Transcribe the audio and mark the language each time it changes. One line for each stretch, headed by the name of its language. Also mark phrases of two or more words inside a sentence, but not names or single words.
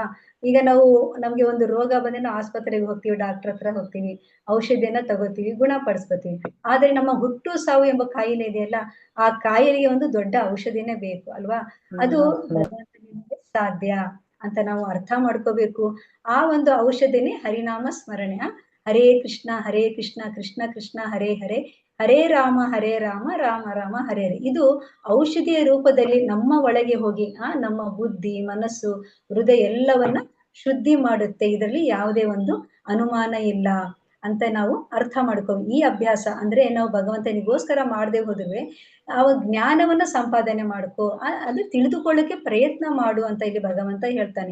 Kannada: ಈಗ ನಮ್ಗೆ ಒಂದು ರೋಗ ಬಂದ್ರೆ ನಾವು ಆಸ್ಪತ್ರೆಗೆ ಹೋಗ್ತೀವಿ, ಡಾಕ್ಟರ್ ಹತ್ರ ಹೋಗ್ತೀವಿ, ಔಷಧಿಯನ್ನ ತಗೋತೀವಿ, ಗುಣಪಡಿಸ್ಕೊತೀವಿ. ಆದ್ರೆ ನಮ್ಮ ಹುಟ್ಟು ಸಾವು ಎಂಬ ಕಾಯಿಲೆ ಇದೆಯಲ್ಲ, ಆ ಕಾಯಿಲೆಗೆ ಒಂದು ದೊಡ್ಡ ಔಷಧಿನೇ ಬೇಕು ಅಲ್ವಾ. ಅದು ಭಗವಂತನಿಗೆ ಸಾಧ್ಯ ಅಂತ ನಾವು ಅರ್ಥ ಮಾಡ್ಕೋಬೇಕು. ಆ ಒಂದು ಔಷಧಿನೇ ಹರಿನಾಮ ಸ್ಮರಣೆ.
Sanskrit: ಹರೇ ಕೃಷ್ಣ ಕೃಷ್ಣ ಕೃಷ್ಣ ಹರೇ ಹರೇ, ಹರೇ ರಾಮ ರಾಮ ರಾಮ ಹರೇ ಹರೇ.
Kannada: ಇದು ಔಷಧಿಯ ರೂಪದಲ್ಲಿ ನಮ್ಮ ಒಳಗೆ ಹೋಗಿ ನಮ್ಮ ಬುದ್ಧಿ, ಮನಸ್ಸು, ಹೃದಯ ಎಲ್ಲವನ್ನ ಶುದ್ಧಿ ಮಾಡುತ್ತೆ. ಇದರಲ್ಲಿ ಯಾವುದೇ ಒಂದು ಅನುಮಾನ ಇಲ್ಲ ಅಂತ ನಾವು ಅರ್ಥ ಮಾಡ್ಕೋಬೇಕು. ಈ ಅಭ್ಯಾಸ ಅಂದ್ರೆ ನಾವು ಭಗವಂತನಿಗೋಸ್ಕರ ಮಾಡದೆ ಹೋದ್ರೆ ಆ ಜ್ಞಾನವನ್ನ ಸಂಪಾದನೆ ಮಾಡ್ಕೋ, ಅದು ತಿಳಿದುಕೊಳ್ಳಕ್ಕೆ ಪ್ರಯತ್ನ ಮಾಡು ಅಂತ ಇಲ್ಲಿ ಭಗವಂತ ಹೇಳ್ತಾನೆ.